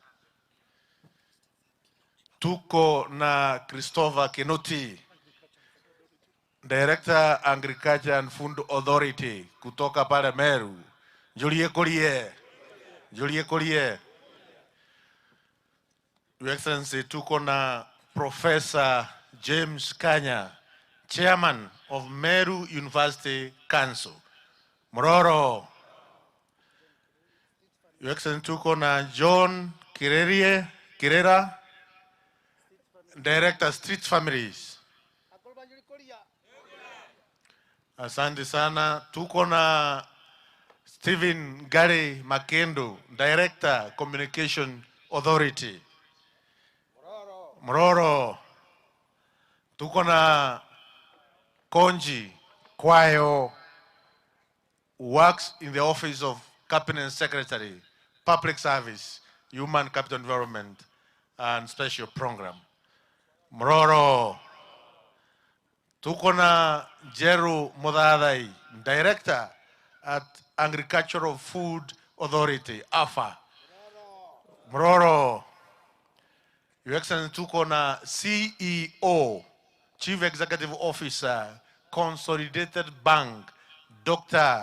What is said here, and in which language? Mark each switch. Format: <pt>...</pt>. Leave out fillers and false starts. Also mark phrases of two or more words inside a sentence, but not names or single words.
<sw>Tuko na Christopher Kinoti,</sw> <en>Director Agriculture and Food Authority</en> <sw>kutoka pale</sw> <en>Meru. Julie Korie. Your Excellency,</en> <sw>tuko na</sw> <en>Professor James Kanya, Chairman of Meru University Council.</en> <mer>Muroro.</mer> <en>Your Excellency,</en> <sw>tuko na</sw> <en>John Kirera, Director Street Families.</en> <sw>Asante sana. Tuko na</sw> <en>Stephen Gary Makendo, Director Communication Authority.</en> <sw>Muroro. Tuko na Konji Kwayo,</sw> <en>works in the office of Cabinet Secretary, Public Service, Human Capital Development and Special Program.</en> <sw>Muroro. Tuko na Jeru Mudhadhai,</sw> <en>Director at Agricultural Food Authority, AFA.</en> <mer>Mroro.</mer> <en>Your Excellency,</en> <sw>tuko na</sw> <en>CEO, Chief Executive Officer, Consolidated Bank, Dr.</en>